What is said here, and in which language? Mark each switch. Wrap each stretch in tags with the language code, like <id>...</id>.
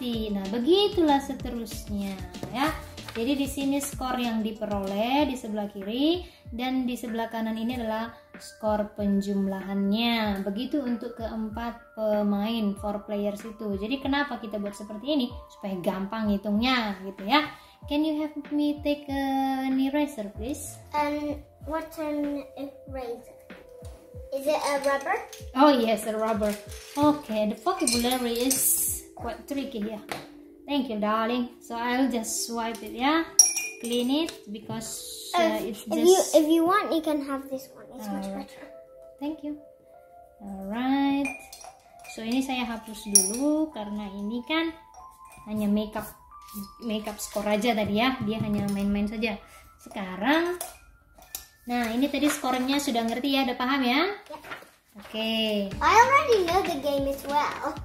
<id>30. Nah, begitulah seterusnya ya. Jadi di sini skor yang diperoleh di sebelah kiri dan di sebelah kanan ini adalah skor penjumlahannya. Begitu untuk keempat pemain</id> <en>4 players</en> <id>itu. Jadi kenapa kita buat seperti ini? Supaya gampang hitungnya gitu ya.</id> <en>Can you have me take an eraser please? What's an eraser? Is it a rubber? Oh yes, a rubber. Okay, the vocabulary is quite tricky here. Thank you, darling. So I'll just swipe it, yeah, clean it because it's just. If you want, you can have this one. It's much better. Thank you. Alright. So</en> <id>ini saya hapus dulu karena ini kan hanya makeup score aja tadi ya. Dia hanya main-main saja. Sekarang, nah ini tadi skornya sudah ngerti ya, udah paham ya?</id> <en>Okay. I already know the game as well.</en>